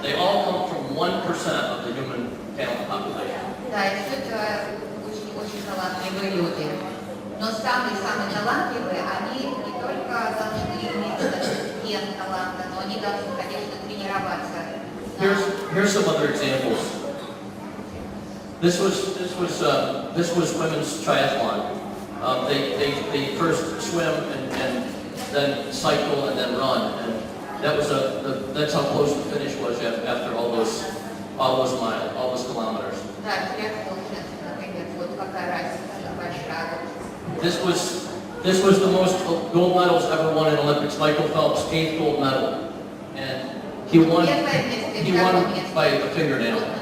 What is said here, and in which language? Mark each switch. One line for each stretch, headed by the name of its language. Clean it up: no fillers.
English: They all come from 1% of the human talent population.
Russian: Да, и все это очень талантливые люди. Но самые талантливые, они не только должны иметь ген таланта, но они должны, конечно, тренироваться.
English: Here's some other examples. This was women's triathlon. They first swim and then cycle and then run, and that's how close the finish was after all those miles, all those kilometers.
Russian: Да, триатлон, например, вот какая разница большая.
English: This was the most gold medals ever won in Olympics. Michael Phelps, 8th gold medal, and he won by a fingernail.